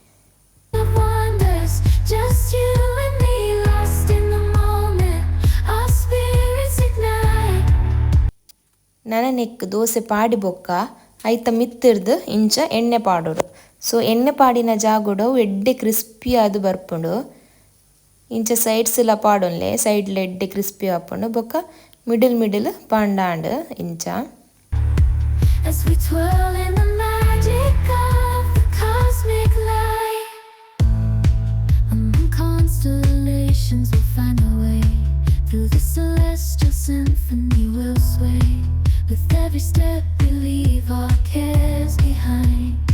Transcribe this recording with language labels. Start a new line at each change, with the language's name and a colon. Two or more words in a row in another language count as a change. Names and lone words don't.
Tulu: ನನನೆಕ್ ದೋಸೆ ಪಾಡಿ ಬೊಕ್ಕ ಐತ ಮಿತ್ತಿರ್ದು ಇಂಚ ಎಣ್ಣೆ ಪಾಡೋಡು. ಸೊ ಎಣ್ಣೆ ಪಾಡಿನ ಜಾಗೋಡು ಎಡ್ಡೆ ಕ್ರಿಸ್ಪಿ ಆದು ಬರ್ಪುಂಡು. ಇಂಚ ಸೈಡ್ಸ್ ಎಲ್ಲ ಪಾಡೊನ್ಲೆ ಸೈಡ್ಲ ಎಡ್ಡೆ ಕ್ರಿಸ್ಪಿ ಆಪುಂಡು ಬೊಕ್ಕ ಮಿಡಲ್ ಪಾಂಡಾಂಡ್ ಇಂಚ.
English: With every step we leave our cares behind.